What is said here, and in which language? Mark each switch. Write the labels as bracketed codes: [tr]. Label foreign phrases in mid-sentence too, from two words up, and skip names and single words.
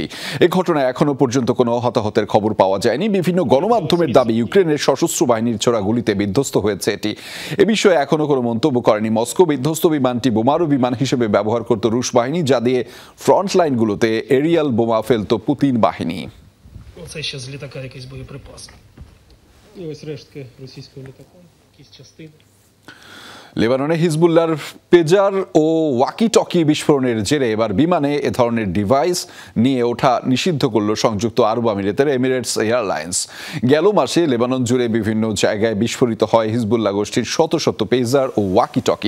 [bn] এ ঘটনায় এখনো পর্যন্ত কোনো হতাহতের খবর পাওয়া যায়নি। বিভিন্ন গণমাধ্যমের দাবি, ইউক্রেনের সশস্ত্র বাহিনীর ছোড়া গুলিতে বিধ্বস্ত হয়েছে এটি। এ বিষয়ে এখনো কোনো মন্তব্য করেনি মস্কো। বিধ্বস্ত বিমানটি বোমারু বিমান হিসেবে ব্যবহার করত রুশ বাহিনী, যা দিয়ে ফ্রন্ট লাইনগুলোতে এরিয়াল বোমা ফেলত পুতিন বাহিনী। [uk] І ось рештки російського літака, якісь частини. [bn] লেবাননে হিজবুল্লাহর পেজার ও ওয়াকি টকি বিস্ফোরণের জেরে এবার বিমানে এ ধরনের ডিভাইস নিয়ে ওঠা নিষিদ্ধ করল সংযুক্ত আরব আমিরাতের এমিরেটস এয়ারলাইন্স। গেল মাসে লেবানন জুড়ে বিভিন্ন জায়গায় বিস্ফোরিত হয় হিজবুল্লাহ গোষ্ঠীর শত শত পেজার ও ওয়াকি টকি।